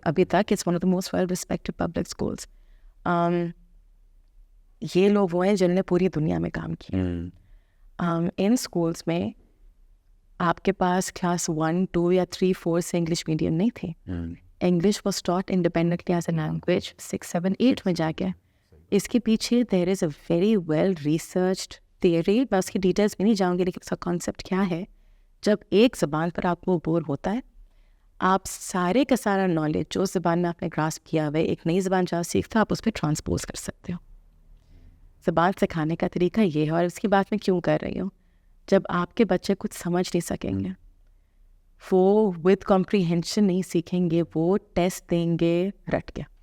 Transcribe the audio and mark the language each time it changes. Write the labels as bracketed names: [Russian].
[Urdu] ابھی تک [English] It's one of the most well respected public schools. [Urdu] یہ لوگ وہ ہیں جنہوں نے پوری دنیا میں کام کیا. ان اسکولس میں آپ کے پاس کلاس 1, 2 یا 3, 4 سے انگلش میڈیم نہیں تھے. [English] English was taught independently as a language 6, 7, 8 [Urdu] میں جا کے. اس کے پیچھے [English] There is a very well researched theory. [Urdu] میں اس کی ڈیٹیلس میں نہیں جاؤں گی, لیکن اس کا کانسیپٹ کیا ہے, جب ایک زبان پر آپ کو بور ہوتا ہے, آپ سارے کا سارا نالج جو زبان میں آپ نے گراسپ کیا ہوا ہے, ایک نئی زبان جہاں سیکھتا آپ اس پہ ٹرانسپوز کر سکتے ہو. زبان سکھانے کا طریقہ یہ ہے. اور اس کی بات میں کیوں کر رہی ہوں, جب آپ کے بچے کچھ سمجھ نہیں سکیں گے, وہ ود کمپریہنشن نہیں سیکھیں گے, وہ ٹیسٹ دیں گے رٹ کے.